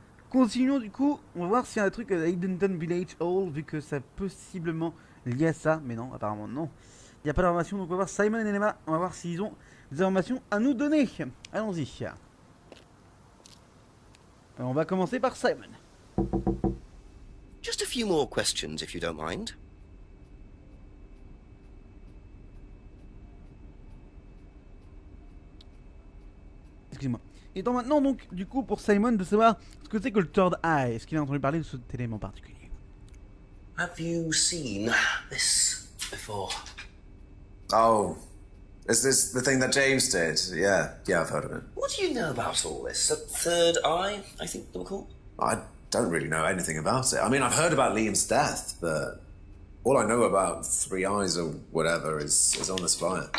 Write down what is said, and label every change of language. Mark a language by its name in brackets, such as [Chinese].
[French] Continuons du coup, on va voir s'il y a un truc à Haydenton Village Hall, vu que c'est possiblement lié à ça, mais non, apparemment non. Il n'y a pas d'informations, donc on va voir Simon et Emma, on va voir s'ils ont des informations à nous donner. Allons-y. Alors, on va commencer par Simon. [English] Just a few more questions, if you don't mind. [French] Excusez-moi. Et donc maintenant, donc, du coup, pour Simon, de savoir ce que c'est que le Third Eye. Est-ce qu'il a entendu parler de cet élément particulier? [English] Have you seen this before? Oh, is this the thing that James did? Yeah, I've heard of it. What do you know about all this? A third eye, I think they were called? I don't really know anything about it. I mean, I've heard about Liam's death, but all I know about Three Eyes or whatever is on this flyer.